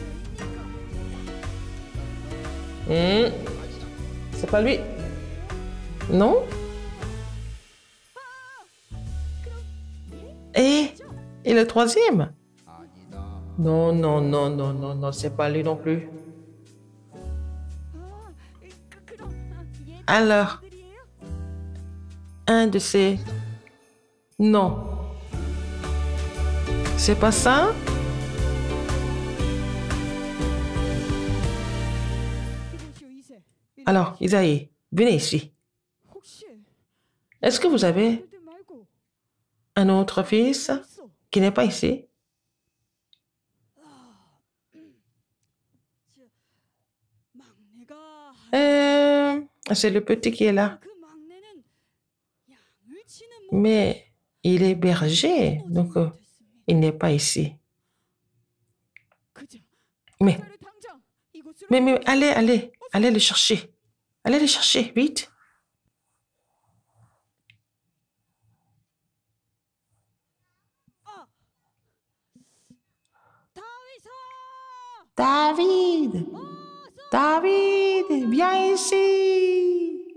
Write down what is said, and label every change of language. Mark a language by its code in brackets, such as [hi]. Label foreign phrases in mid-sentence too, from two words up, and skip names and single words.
[fr] C'est pas lui. Non? Et le troisième? Non, non, non, non, non, non, c'est pas lui non plus. [ko] 그럼 얘 [fr] Alors, [ko] 아들이에요? [fr] un de ces... Non. C'est pas ça? [ko] 이보시오 이세. [fr] Alors, Isaïe, venez ici. [ko] 혹시 [fr] Est-ce que vous avez [ko] 그들 말고 [fr] un autre fils [ko] 있어? [fr] qui n'est pas ici? [ko] 저 막내가 [fr] C'est le petit qui est là. [ko] 그 막내는 양을 치는 [fr] Mais il est berger, donc [ko] 못했습니다. [fr] il n'est pas ici. [ko] 그저 [fr] Mais, [ko] 저를 당장 이곳으로 [fr] mais allez le chercher. Allez le chercher, vite. [ko] 다윗아 [fr] David! David, viens ici!